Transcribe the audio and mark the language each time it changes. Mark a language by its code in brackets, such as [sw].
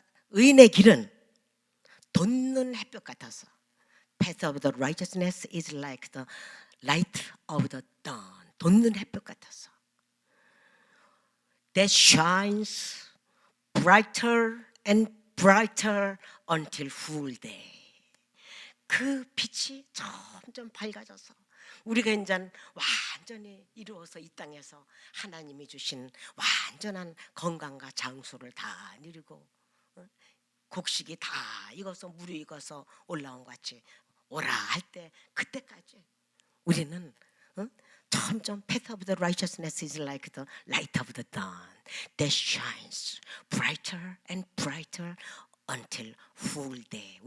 [ko] 의인의 길은 돋는 햇볕 같아서. [en] Path of the righteousness is like the light of the dawn. [ko] 돋는 햇볕 같아서. [en] That shines brighter and brighter until full day. [ko] 그 빛이 점점 밝아져서 우리가 이제 완전히 이루어서 이 땅에서 하나님이 주신 완전한 건강과 장수를 다 누리고 곡식이 다 익어서 물이 익어서 올라온 것 같이 오라 할 때 그때까지 우리는 점점 [en] path of the righteousness is like the light of the dawn that shines brighter and brighter until full day.